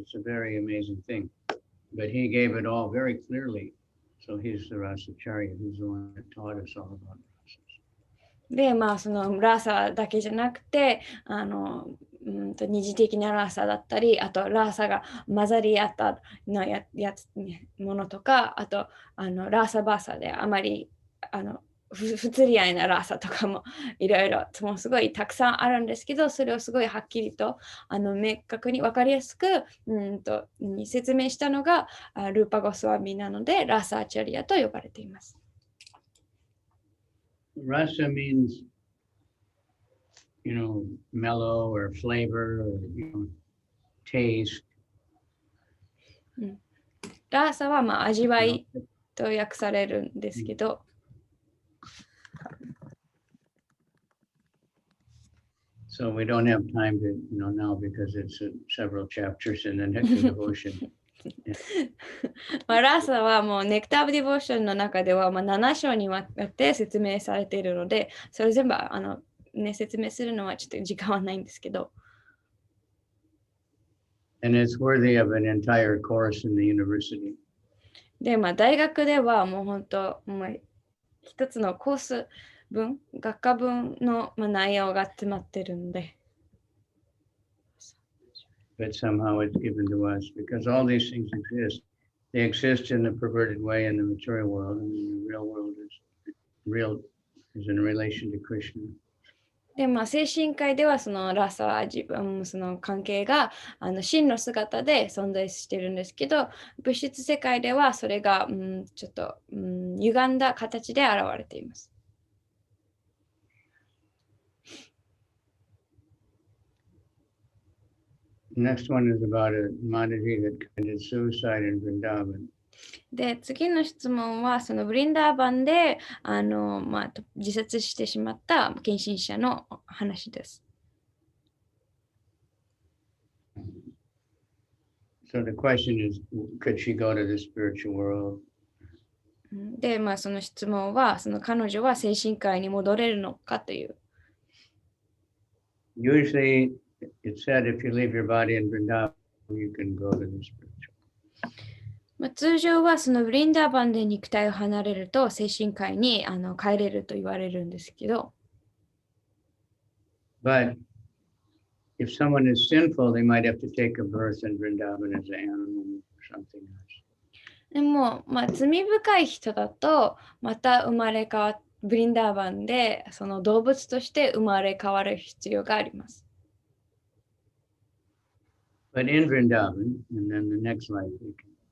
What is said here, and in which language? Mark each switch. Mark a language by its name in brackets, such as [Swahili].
[English] It's a very amazing thing. But he gave it all very clearly. So he's the rasacharya. He's the one that taught us all about rasas. [Japanese] で、そのラサだけじゃなくて、二次的なラサだったり、あとラサが混ざり合ったのものとか、あとラサバサであまり不釣り合いなラサとかもいろいろもうすごいたくさんあるんですけど、それをすごいはっきりと明確に分かりやすく説明したのがルーパゴスワミなので、ラサーチャリアと呼ばれています。 [English] Rasa means, mellow or flavor or, taste. [Japanese] ラサは味わいと訳されるんですけど、 [English] So we don't have time to, now because it's several chapters in the next devotion. [Japanese] ラサはもうネクター・ディボーションの中では7章にわたって説明されているので、それ全部説明するのはちょっと時間はないんですけど。 [English] And it's worthy of an entire course in the university. [Japanese] で、大学ではもう本当、一つのコース分、学科分の内容が詰まってるんで。 [English] But somehow it's given to us because all these things exist. They exist in a perverted way in the material world, and the real world is in relation to Krishna. [Japanese] で、精神界ではそのラサはその関係が真の姿で存在しているんですけど、物質世界ではそれがちょっと歪んだ形で現れています。 [English] Next one is about a Mataji that committed suicide in Vrindavan. [Japanese] で、次の質問はそのブリンダーバンで自殺してしまった献身者の話です。 [English] So the question is, could she go to the spiritual world? [Japanese] で、その質問は、その彼女は精神界に戻れるのかという。 [English] Usually, it's said if you leave your body in Vrindavan, you can go to the spiritual. [Japanese] 通常はそのブリンダーバンで肉体を離れると精神界に帰れると言われるんですけど。 [English] But if someone is sinful, they might have to take a birth in Vrindavan as an animal or something else. [Japanese] でも、罪深い人だとまた生まれ変わブリンダーバンでその動物として生まれ変わる必要があります。 [English] But in Vrindavan, and then the next life, we can.